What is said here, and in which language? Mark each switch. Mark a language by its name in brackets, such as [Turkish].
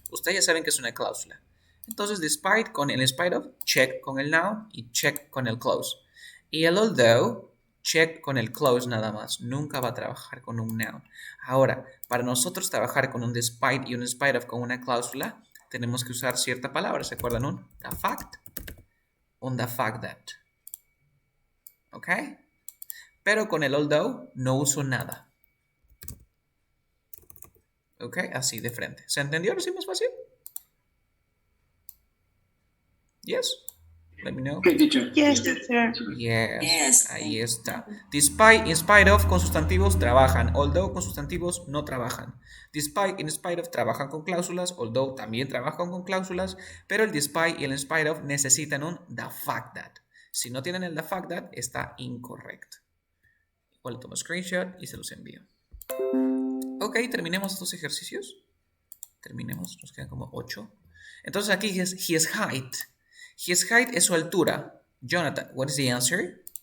[Spanish] Ustedes ya saben que es una cláusula. Entonces, despite con el in spite of, check con el noun y check con el close. Y el although, check con el close nada más. Nunca va a trabajar con un noun. Ahora, para nosotros trabajar con un despite y un in spite of con una cláusula, tenemos que usar cierta palabra. ¿Se acuerdan? Un the fact, un the fact that. ¿Ok? Pero con el although no uso nada. ¿Ok? Así de frente. ¿Se entendió? ¿Lo hicimos fácil? [English] Yes? Let me know. Okay, teacher. Yes, teacher. Yes, Yes. [Spanish] ahí está. Despite, in spite of con sustantivos trabajan. Although con sustantivos no trabajan. Despite, in spite of trabajan con cláusulas. Although también trabajan con cláusulas. Pero el despite y el in spite of necesitan un the fact that. Si no tienen el the fact that, está incorrecto. Igual tomo screenshot y se los envío. Ok, terminemos estos ejercicios. Terminemos, nos quedan como 8. Entonces aquí es [English] his height. [Spanish] His height es su altura. [English] Jonathan, what is the answer?